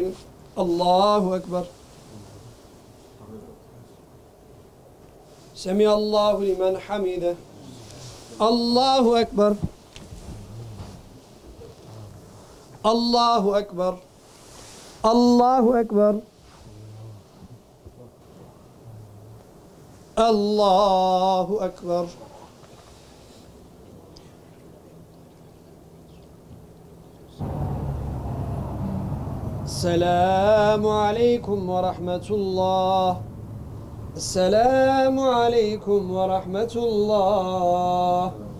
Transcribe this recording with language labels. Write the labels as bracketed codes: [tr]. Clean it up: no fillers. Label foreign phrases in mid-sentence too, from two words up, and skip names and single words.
[ar] الله أكبر. سمع الله لمن حمده. الله أكبر. الله أكبر. الله أكبر. الله أكبر. السلام عليكم ورحمة الله. السلام عليكم ورحمة الله.